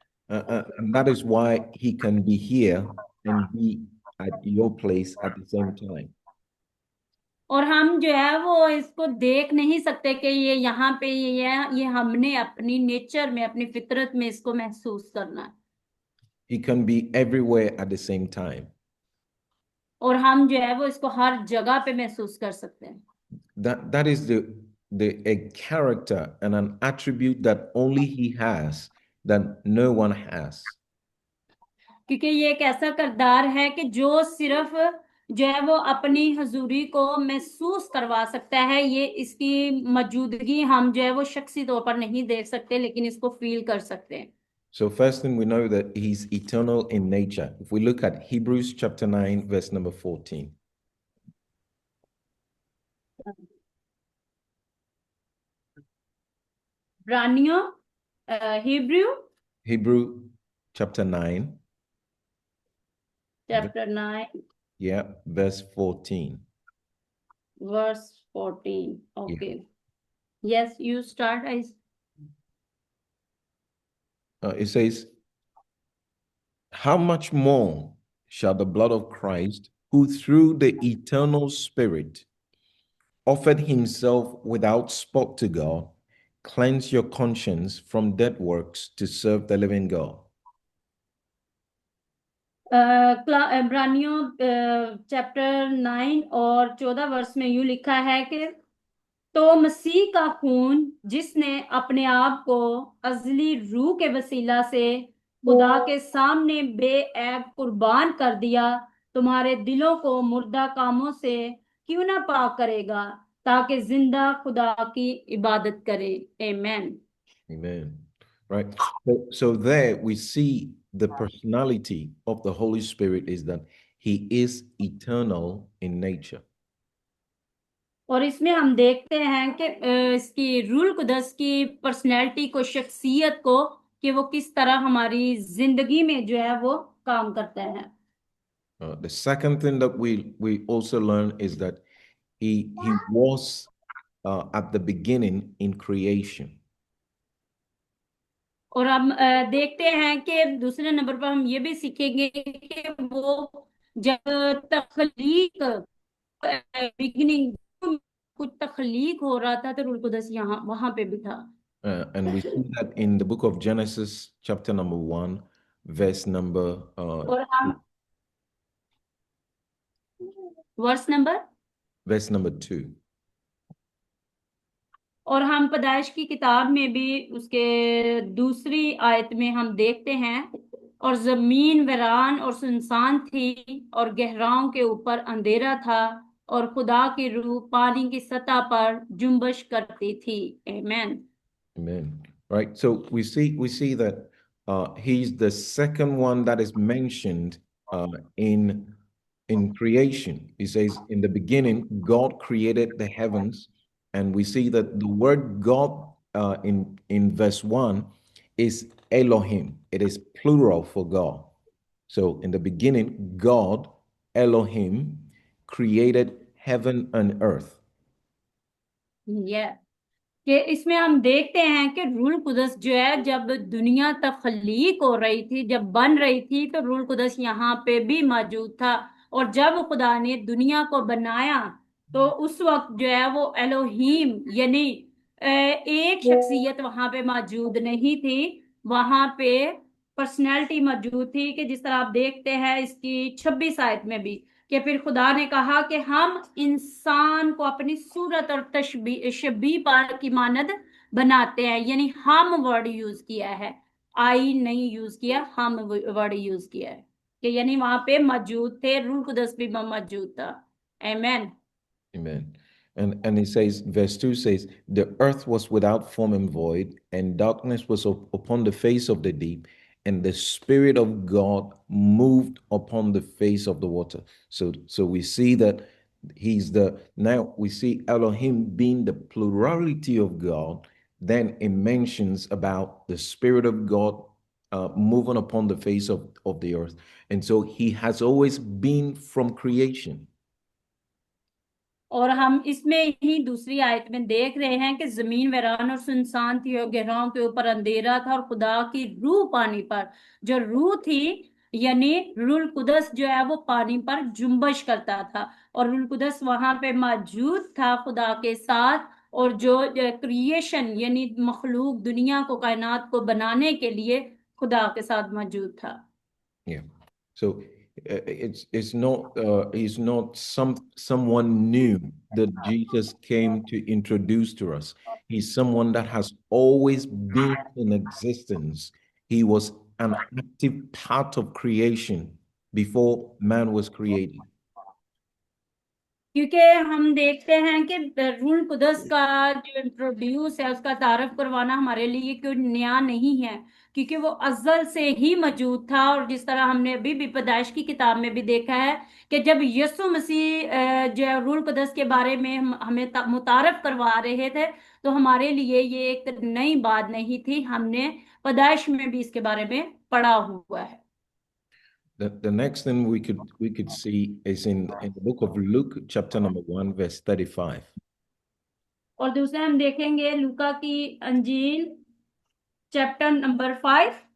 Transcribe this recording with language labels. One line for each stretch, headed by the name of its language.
English: And that is why he can be here and be at your place at the same time.
Hindi: और हम जो है वो इसको देख नहीं सकते कि ये यहाँ पे ये हमने अपनी नेचर में, अपनी फितरत में इसको महसूस करना है।
English: He can be everywhere at the same time.
Hindi: और हम जो है वो इसको हर जगह पे महसूस कर सकते हैं।
English: That is a character and an attribute that only he has, that no one has.
Hindi: क्योंकि ये एक ऐसा किरदार है कि जो सिर्फ जो है वो अपनी हजूरी को महसूस करवा सकता है। ये इसकी मौजूदगी हम जो है वो शख्सी तौर पर नहीं देख सकते, लेकिन इसको फील कर सकते हैं।
English: So first thing, we know that he's eternal in nature. If we look at Hebrews chapter 9, verse number 14.
Hindi: ब्रानियों Hebrew
English: Hebrew chapter 9. Chapter 9 Yeah, verse 14. verse 14. Okay. Yes, you start. It says, how much more shall the blood of Christ, who through the eternal Spirit offered himself without spot to God, cleanse your conscience from dead works to serve the living God?
Hindi: इब्रानियों chapter 9 और 14 वर्ष में यूं लिखा है कि तो मसीह का खून जिसने अपने आप को अजली रूह के वसीला से खुदा के सामने बेऐब कुर्बान कर दिया, तुम्हारे दिलों को मुर्दा कामों से क्यों ना पाक करेगा, ताकि जिंदा खुदा की इबादत करे।
English: Amen. Amen. Right. So there we see the personality of the Holy Spirit is that he is eternal in nature.
Hindi: और इसमें हम देखते हैं कि इसकी रूल कुदस की पर्सनैलिटी को, शख्सियत को, कि वो किस तरह हमारी जिंदगी में जो है वो काम करता है।
English: The second thing that we also learn is that he was at the beginning in creation.
Hindi: और हम देखते हैं कि दूसरे नंबर पर हम ये भी सीखेंगे कि वो जब तख्लीक बिगिनिंग कुछ तख्लीक हो रहा था तो रूल कुदस यहाँ वहां पे भी था।
English: And we see that in the book of Genesis, chapter number 1, verse number
Hindi: और हम वर्स नंबर
English: verse number 2.
Hindi: और हम पैदाइश की किताब में भी उसके दूसरी आयत में हम देखते हैं, और जमीन वीरान और सुनसान थी और गहराओं के ऊपर अंधेरा था और खुदा की रूह पानी की सतह पर जुम्बश करती थी। आमेन।
English: Amen. Right. So we see that he's the second one that is mentioned in creation. He says, in the beginning, God created the heavens, and we see that the word God in verse 1 is Elohim. It is plural for God. So in the beginning, God, Elohim, created heaven and earth.
Hindi: ये कि इसमें हम देखते हैं कि rule कुदस जो है, जब दुनिया तख्लीक हो रही थी, जब बन रही थी, तो रूल कुदस यहाँ पे भी मौजूद था। और जब खुदा ने दुनिया को बनाया तो उस वक्त जो है वो एलोहीम यानी एक शख्सियत वहां पे मौजूद नहीं थी, वहां पे पर्सनैलिटी मौजूद थी। कि जिस तरह आप देखते हैं इसकी 26 आयत में भी, कि फिर खुदा ने कहा कि हम इंसान को अपनी सूरत और शबीह पर की मानद बनाते हैं। यानी हम वर्ड यूज किया है, आई नहीं यूज किया, हम वर्ड यूज किया है। कि यानी वहां पे मौजूद थे, रूह कुदस भी मौजूद था। आमेन।
English: Amen. And it says, verse 2 says, the earth was without form and void, and darkness was upon the face of the deep, and the Spirit of God moved upon the face of the water. So we see that now we see Elohim being the plurality of God. Then it mentions about the Spirit of God moving upon the face of the earth. And so he has always been from creation.
Hindi: और हम इसमें ही दूसरी आयत में देख रहे हैं कि जमीन वीरान और सुनसान थी और गहराओं के ऊपर अंधेरा था और खुदा की रूह पानी पर, जो रूह थी यानी रूल कुदस जो है वो पानी पर जुम्बश करता था। और रूल कुदस वहां पे मौजूद था खुदा के साथ, और जो क्रिएशन यानी मखलूक दुनिया को कायनात को बनाने के लिए खुदा के साथ मौजूद था।
English: Yeah. So it's not he's not someone new that Jesus came to introduce to us. He's someone that has always been in existence. He was an active part of creation before man was created.
Hindi: क्योंकि हम देखते हैं कि rule कुदस का जो introduce है उसका तारफ करवाना हमारे लिए कोई नया नहीं है, क्योंकि वो अज़ल से ही मौजूद था। और जिस तरह हमने अभी भी पैदाइश की किताब में भी देखा है कि जब यीशु मसीह जो है रूल कुदस के बारे में हमें मुतारफ करवा रहे थे, तो हमारे लिए ये एक नई बात नहीं थी। हमने पैदाइश में भी इसके बारे में पढ़ा हुआ है।
English: The next thing we could see is in the book of Luke, chapter number 1, verse 35.
Hindi: और दूसरा हम देखेंगे लूका की अंजील चैप्टर नंबर 5,